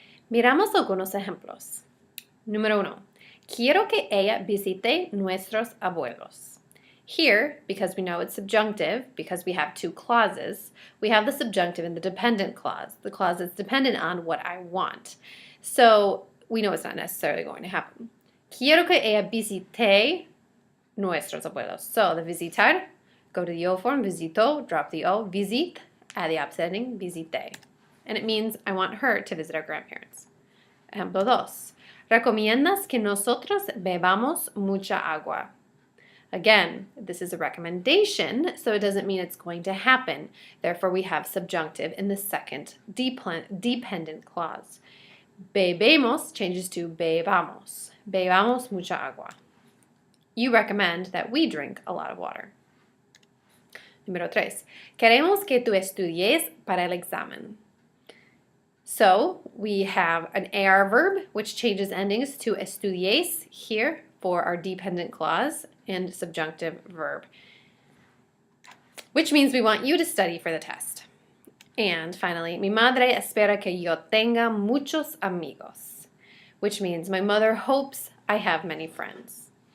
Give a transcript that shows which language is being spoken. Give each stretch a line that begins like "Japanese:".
Spanish: Miramos algunos ejemplos. Número 1. Quiero que ella visite nuestros abuelos.
English: Here, because we know it's subjunctive, because we have two clauses, we have the subjunctive in the dependent clause, the clause that's dependent on what I want. So we know it's not necessarily going to happen.
Spanish: Quiero que ella visite nuestros abuelos.
English: So the visitar, go to the yo form, visito, drop the o, visit, add the opposite ending, visite. And it means I want her to visit our grandparents.
Spanish: Ejemplo 2. Recomiendas que nosotros bebamos mucha agua.
English: Again, this is a recommendation, so it doesn't mean it's going to happen. Therefore, we have subjunctive in the second dependent clause.
Spanish: Bebemos
English: changes to
Spanish: bebamos. Bebamos mucha agua.
English: You recommend that we drink a lot of water.
Spanish: Número 3. Queremos que tú estudies para el examen.
English: So we have an AR verb, which changes endings to estudies here for our dependent clause and subjunctive verb, which means we want you to study for the test. And finally,
Spanish: mi madre espera que yo tenga muchos amigos,
English: which means my mother hopes I have many friends.